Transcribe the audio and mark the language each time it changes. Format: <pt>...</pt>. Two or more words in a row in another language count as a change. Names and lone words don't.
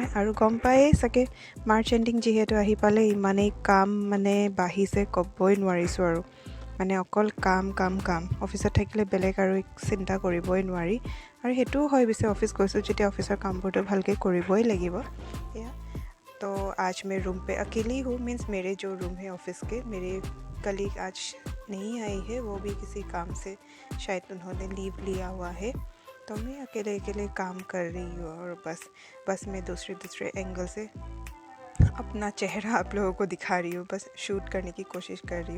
<as>আৰু গম পায়েই চাগে,</as> <en>March ending</en> <as>যিহেতু আহি পালে, ইমানেই কাম মানে বাঢ়িছে ক'বই নোৱাৰিছোঁ আৰু। মানে অকল কাম। অফিচত থাকিলে বেলেগ আৰু চিন্তা কৰিবই নোৱাৰি। আৰু সেইটোও হয়, পিছে অফিচ গৈছোঁ যেতিয়া অফিচৰ কামবোৰতো ভালকৈ কৰিবই লাগিব।</as> <hi>এয়া तो आज मैं रूम पे अकेली हूँ। मीन्स मेरे जो रूम है ऑफिस के, मेरे कलीग आज नहीं आई है, वो भी किसी काम से शायद उन्होंने लीव लिया हुआ है। तो मैं अकेले काम कर रही हूँ और बस मैं दूसरे एंगल से अपना चेहरा आप लोगों को दिखा रही हूँ, बस शूट करने की कोशिश कर रही हूँ।</hi>